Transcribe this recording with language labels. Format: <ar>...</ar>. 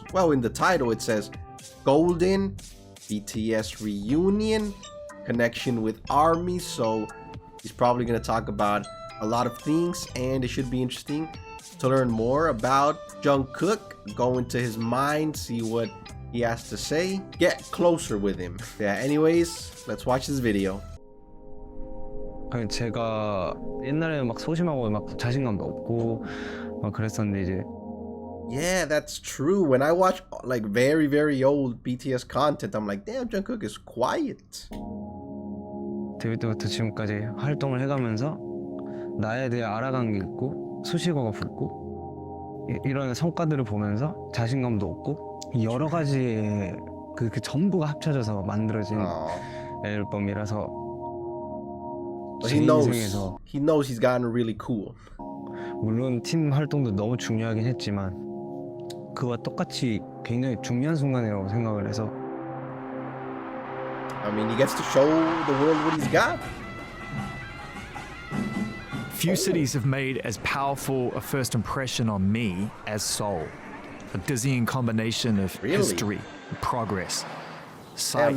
<en>Well, in the title it says Golden, BTS reunion, connection with ARMY, so he's probably going to talk about a lot of things, and it should be interesting to learn more about Jung Kook, go into his mind, see what he has to say, get closer with him. Yeah, anyways, let's watch this video.</en> <ko>제가 옛날에 막 소심하고 막 자신감도 없고 막 그랬었는데 이제</ko> <en>Yeah, that's true. When I watch like very old BTS content, I'm like, damn, Jungkook is quiet.</en> <ko>데뷔 때부터 지금까지 활동을 해가면서 나에 대해 알아간 게 있고 수식어가 붙고 이런 성과들을 보면서 자신감도 얻고 여러 가지의 그 전부가 합쳐져서 만들어진 앨범이라서 제 인생에서</ko> <en>he knows he's gotten really cool.</en> <ko>물론 팀 활동도 너무 중요하긴 했지만 그와 똑같이 굉장히 중요한 순간이라고 생각을 해서</ko> <en>I mean, he gets to show the world what he's got. Few cities have made as powerful a first impression on me as Seoul. A dizzying combination of history, progress, sights,</en>